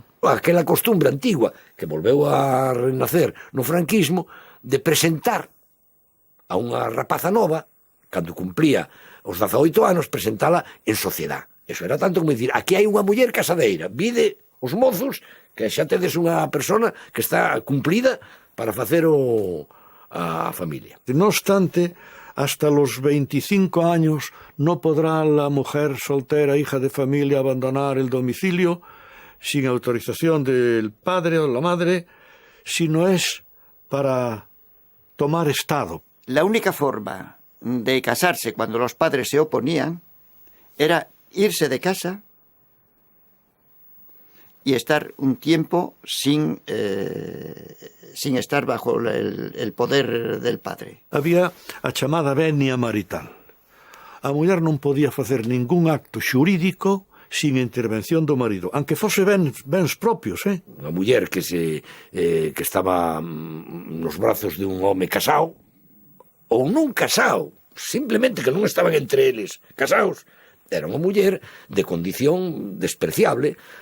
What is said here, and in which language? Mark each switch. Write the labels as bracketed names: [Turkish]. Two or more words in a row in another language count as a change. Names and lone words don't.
[Galician] Aquela costumbre antigua que volveu a renacer no franquismo de presentar a unha rapaza nova, cando cumplía os 18 anos, presentala en sociedade. Eso era tanto como dicir, aquí hai unha muller casadeira, vide os mozos que xa tedes unha persona que está cumplida para facer a familia. [Spanish] No obstante, hasta los 25 años no podrá la mujer soltera, hija de familia, abandonar el domicilio sin autorización del padre o la madre, si no es para tomar estado. La única forma de casarse cuando los padres se oponían era irse de casa y estar un tiempo sin estar bajo el poder del padre. [Galician] Había a chamada venia marital. A muller non podía facer ningún acto xurídico sin intervención do marido, aunque fose bens propios, Unha muller que estaba nos brazos de un home casado, ou non casado, simplemente que non estaban entre eles casados, era unha muller de condición despreciable.